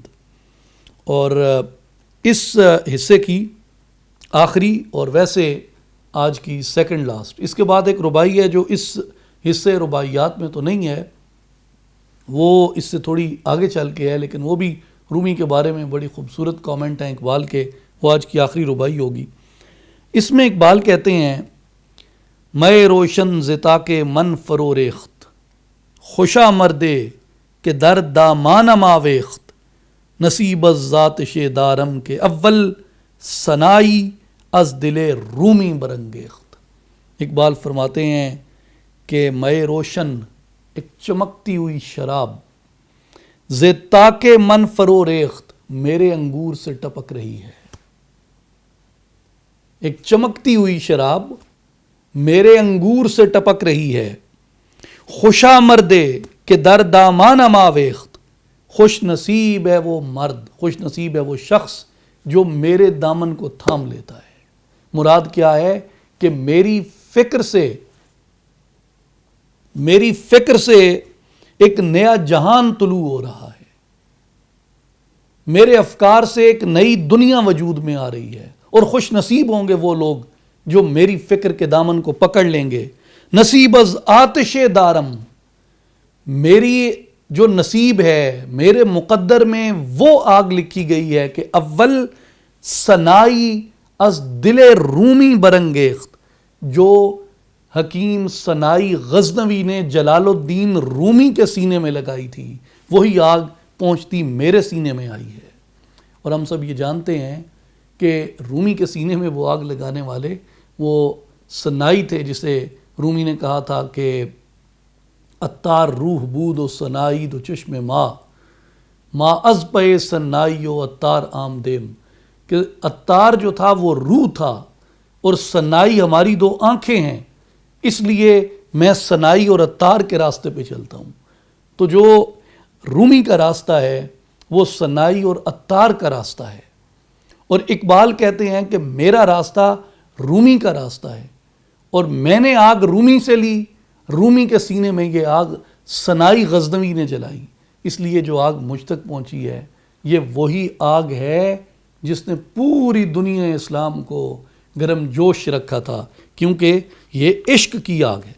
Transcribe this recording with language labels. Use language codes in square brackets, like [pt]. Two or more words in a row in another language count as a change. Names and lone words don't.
[ur] اور اس حصے کی آخری اور ویسے آج کی سیکنڈ لاسٹ، اس کے بعد ایک ربائی ہے جو اس حصے رباعیات میں تو نہیں ہے، وہ اس سے تھوڑی آگے چل کے ہے، لیکن وہ بھی رومی کے بارے میں بڑی خوبصورت کامنٹ ہیں اقبال کے، وہ آج کی آخری ربائی ہوگی۔ اس میں اقبال کہتے ہیں [fa] میں روشن زتا کے من فرو ریخت، خوشا مردے کہ در دامان ماویخت، نصیب از ذاتش دارم کے اول سنائی از دل رومی برنگیخت۔ [ur] اقبال فرماتے ہیں کہ میں روشن ایک چمکتی ہوئی شراب، [fa] زتا کے من فرو ریخت [ur] میرے انگور سے ٹپک رہی ہے، ایک چمکتی ہوئی شراب میرے انگور سے ٹپک رہی ہے، [fa] خوشا مردے کہ در دامان ماویخت، [ur] خوش نصیب ہے وہ مرد، خوش نصیب ہے وہ شخص جو میرے دامن کو تھام لیتا ہے۔ مراد کیا ہے کہ میری فکر سے ایک نیا جہان طلوع ہو رہا ہے، میرے افکار سے ایک نئی دنیا وجود میں آ رہی ہے، اور خوش نصیب ہوں گے وہ لوگ جو میری فکر کے دامن کو پکڑ لیں گے۔ [fa] نصیب از آتش دارم، [ur] میری جو نصیب ہے، میرے مقدر میں وہ آگ لکھی گئی ہے کہ [fa] اول سنائی از دل رومی برنگیخت، [ur] جو حکیم سنائی غزنوی نے جلال الدین رومی کے سینے میں لگائی تھی، وہی آگ پہنچتی میرے سینے میں آئی ہے۔ اور ہم سب یہ جانتے ہیں کہ رومی کے سینے میں وہ آگ لگانے والے وہ سنائی تھے، جسے رومی نے کہا تھا کہ [fa] عطار روح بود و سنائی دو چشم ما از پہ سنائی و عطار آمدیم، [ur] کہ عطار جو تھا وہ روح تھا اور سنائی ہماری دو آنکھیں ہیں، اس لیے میں سنائی اور عطار کے راستے پہ چلتا ہوں۔ تو جو رومی کا راستہ ہے وہ سنائی اور عطار کا راستہ ہے، اور اقبال کہتے ہیں کہ میرا راستہ رومی کا راستہ ہے، اور میں نے آگ رومی سے لی، رومی کے سینے میں یہ آگ سنائی غزنوی نے جلائی، اس لیے جو آگ مجھ تک پہنچی ہے یہ وہی آگ ہے جس نے پوری دنیا اسلام کو گرم جوش رکھا تھا، کیونکہ یہ عشق کی آگ ہے۔